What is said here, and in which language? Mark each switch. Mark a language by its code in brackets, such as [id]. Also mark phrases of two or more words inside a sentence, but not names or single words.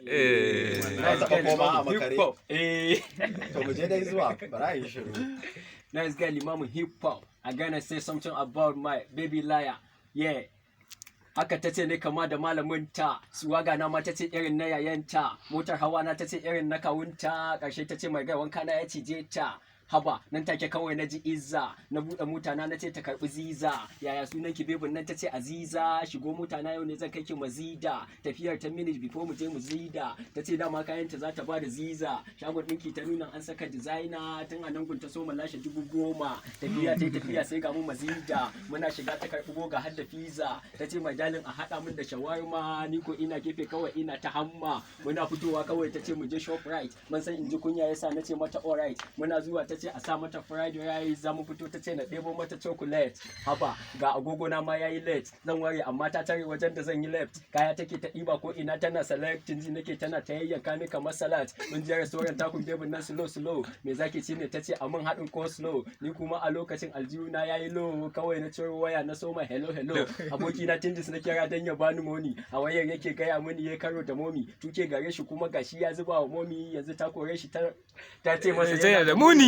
[ha] Eh. Na taɓa koma a makare. [en] Hip hop. [ha] Eh. To, mu je dai zuwa, bara a yi shiru. [en] Nice guy, Limamu hip hop. I gonna say something about my baby liar. Yeah. [ha] Haka ta ce ne kama da malaminta. Suwaga na ma ta ce irin na yayanta. Motar hawa na ta ce irin na kawunta. Ƙarshe ta ce, [en] "My guy, [ha] wanka na ya cije ta." Haba, nan take kawai na ji izza. Na buɗe mota na, na ce ta karɓi ziza. "Yaya sunan ki, bebin nan?" Ta ce, "Aziza." "Shigo mota na, yau ne zan kai ki Mazida." Tafiyar [en] ten minutes before [ha] mu je mu zida. Ta ce dama kayan ta za ta ba da ziza. Shagon ɗinki ta nuna an saka designer. Tun a nan gun ta so mu lashe dubu goma. Tafiya ta yi tafiya sai ga mu Mazida. Muna shiga ta karɓi boga har da pizza. Ta ce, [en] "My darling, [ha] a haɗa min da shawarma." Ni ko ina gefe kawai ina ta hamma. Muna fitowa kawai ta ce, "Mu je Shoprite." Mun san in ji kunya ya sa na ce mata, "Alright." Muna zuwa ta ce a sa mata fried rice. Za mu fito ta ce na ɗebo mata chocolate. Haba, ga agogo na ma ya yi late. Zan ware amma ta tare wajen da zan yi left. Kaya take ta ɗiba ko ina tana selecting, ji nake tana ta yayyanka ni kamar salad. Mun je restaurant takun bebin nan [en] slow slow. [ha] "Me zaki ci ne?" Ta ce, "A mun haɗin coleslaw." Ni kuma a lokacin aljihu na ya yi low. Kawai na ciro waya na soma [en] hello hello. [ha] Aboki na Tindis na kira dan ya bani money. A wayar yake gaya mini ya karo da momi. Tuke gare shi kuma gashi ya zuba wa momi. Yanzu ta kore shi ta, ta ce masa Eh, yana yana da da muni.